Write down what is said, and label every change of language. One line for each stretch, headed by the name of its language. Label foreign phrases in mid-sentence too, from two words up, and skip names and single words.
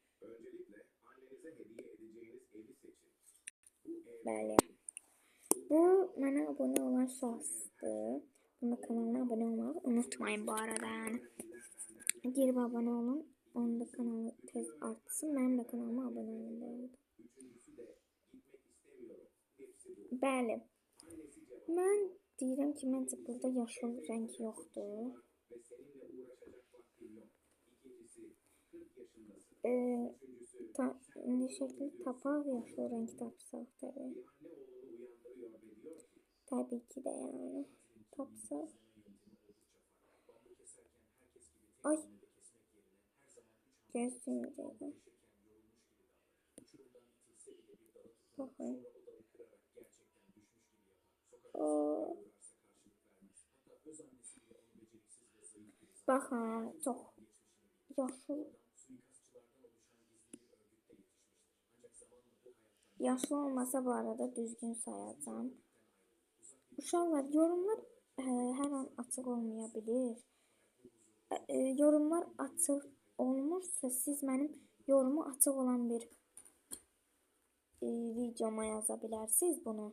Azerbaijani: Bəli.
Turkish: Bu bana abone olan şahsdır. Bunun kanalına abone olmayı unutmayın bu arada yani. Girip abone olun. Onun da kanalı
Azerbaijani: tez artsın.
Turkish: Benim de kanalıma abone olun bu arada.
Azerbaijani: Bəli. Mən deyirəm ki, məncə burada yaşıl renk yoxdur. İndi şəkli tapaq, yaşıl renk tapsaq tabii.
Turkish: Tabii ki de yani. Tapsaq. Ay. Gözlüğümdeydi. Bakın. Bakın çok yaşıl. Yaşlı olmasa bu arada düzgün sayacağım.
Azerbaijani: Uşaqlar, yorumlar hər an açıq olmayabilir. Yorumlar açıq olmursa siz mənim yorumu açıq olan bir videoma yaza bilərsiniz bunu.